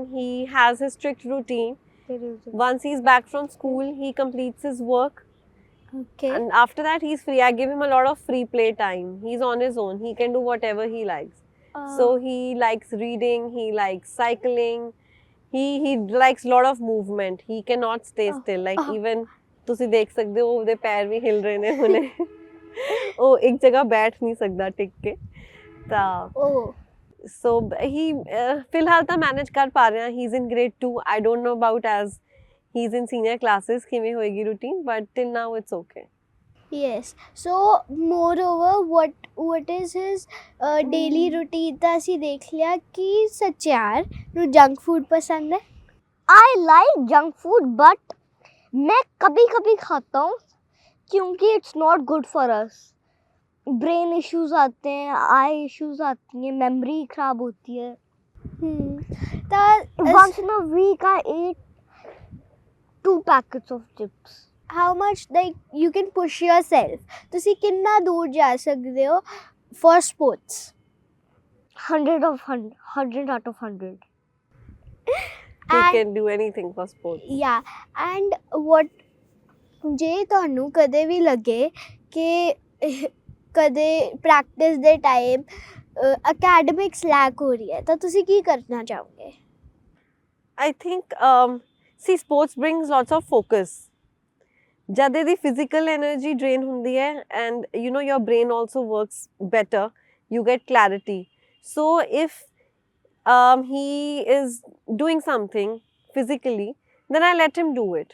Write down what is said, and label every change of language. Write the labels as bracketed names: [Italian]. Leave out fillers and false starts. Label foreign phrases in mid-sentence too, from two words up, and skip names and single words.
[English] He has his strict routine. Once he's back from school, he completes his work. Okay. And after that, he's free. I give him a lot of free play time. He's on his own. He can do whatever he likes. So he likes reading. He likes cycling. He likes a lot of movement. He cannot stay still. Like even [Punjabi] ਤੁਸੀਂ ਦੇਖ ਸਕਦੇ ਹੋ ਉਹਦੇ ਪੈਰ ਵੀ ਹਿਲ ਰਹੇ ਨੇ ਹੁਣੇ. ਉਹ ਇੱਕ ਜਗ੍ਹਾ ਬੈਠ ਨਹੀਂ ਸਕਦਾ ਟਿਕ ਕੇ. ਤਾਂ oh. [English] so he [Punjabi] ਫਿਲਹਾਲ ਤਾਂ ਮੈਨੇਜ ਕਰ ਪਾ ਰਿਹਾ. [English] He's in grade 2. I don't know about as he's in senior classes [Punjabi] ਕਿਵੇਂ ਹੋਏਗੀ [English] routine, but till now it's okay. Yes. So moreover, what is his daily routine? [Punjabi] ਤਾਂ ਅਸੀਂ ਦੇਖ ਲਿਆ ਕਿ ਸਚਿਆਰ ਨੂੰ [English] junk food [Punjabi] ਪਸੰਦ ਹੈ. [English] I like junk food, but [Hindi] मैं कभी कभी खाता हूँ क्योंकि [English] it's not good for us. brain issues [Hindi] आते हैं, [English] eye issues [Hindi] आती हैं, मेमोरी खराब होती है. [Punjabi] ਤਾਂ [English] Once in a week I eat 2 packets of chips. how much like you can push yourself? [Punjabi] ਤੁਸੀਂ ਕਿੰਨਾ ਦੂਰ ਜਾ ਸਕਦੇ ਹੋ [English] for sports? 100 out of 100. He And- can do anything for sports. Yeah, and what [Punjabi] ਜੇ ਤੁਹਾਨੂੰ ਕਦੇ ਵੀ ਲੱਗੇ ਕਿ ਕਦੇ ਪ੍ਰੈਕਟਿਸ ਦੇ ਟਾਈਮ [English] academics lack [Punjabi] ਹੋ ਰਹੀ ਹੈ ਤਾਂ ਤੁਸੀਂ ਕੀ ਕਰਨਾ ਚਾਹੋਗੇ? [English] I think, see, sports brings lots of focus. जब the physical energy drain [Punjabi] ਹੁੰਦੀ ਹੈ [English] and you know your brain also works better, you get clarity. So if he is doing something physically, then I let him do it.